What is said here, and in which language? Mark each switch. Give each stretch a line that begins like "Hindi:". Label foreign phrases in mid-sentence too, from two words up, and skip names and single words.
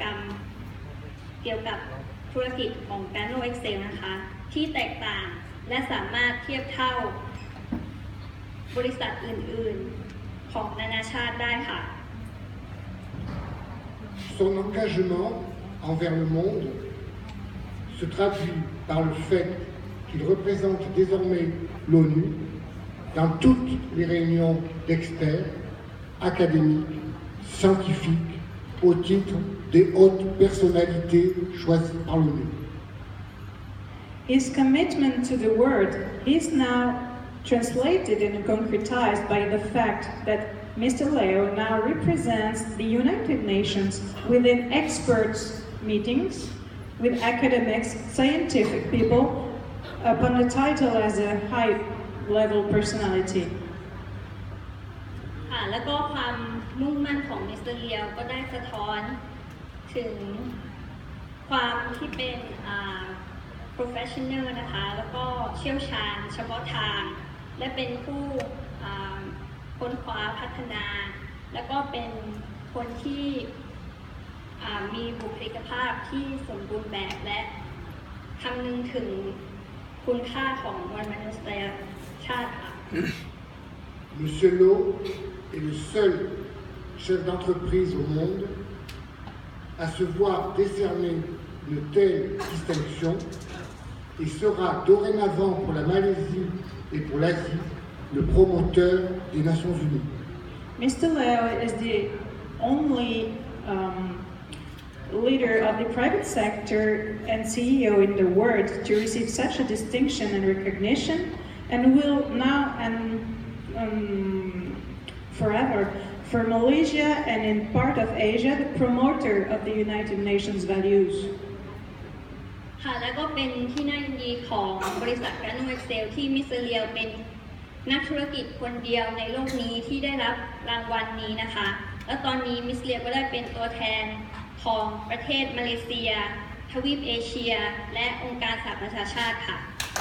Thai: รมเกี่ยวกับธุรกิจของ Gano Excel นะคะที่แตกต่างและสามารถเทียบเท่าบริษัทอื่นๆของนานาชาติได้ค่ะ
French: Son engagement envers le monde se traduit par le fait qu'il représente désormais l'ONU dans toutes les réunions d'experts académiques, scientifiques, au titre des hautes personnalités choisies par l'ONU.
English: His commitment to the world is now translated and concretized by the fact that Mr. Leo now represents the United Nations within experts meetings with academics, scientific people upon the title as a high-level personality.
Thai: แล้วก็ความมุ่งมั่นของมิสเตอร์เลียวก็ได้สะท้อนถึงความที่เป็น professional นะคะแล้วก็เชี่ยวชาญเฉพาะทางและเป็นผู้ค้นคว้าพัฒนาแล้วก็เป็นคนที่มีบุคลิกภาพที่สมบูรณ์แบบและคำนึงถึงคุณค่าของมวลมนุษยชาติค่ะ
French: Monsieur Lo est le seul chef d'entreprise au monde à se voir décerner une telle distinction et sera dorénavant pour la Malaisie et pour l'Asie le promoteur des Nations Unies.
English: Mr. Leo is the only leader of the private sector and CEO in the world to receive such a distinction and recognition, and will now and forever for Malaysia and in part of Asia the promoter of the United Nations values.
Thai: ค่ะและก็เป็นที่น่ายินดีของบริษัท Gano Excel ที่มิสเตอร์เลียวเป็นนักธุรกิจคนเดียวในโลกนี้ที่ได้รับรางวัลนี้นะคะและตอนนี้มิสเลียวก็ได้เป็นตัวแทนของประเทศมาเลเซียทวีปเอเชียและองค์การสหประชาชาติค่ะ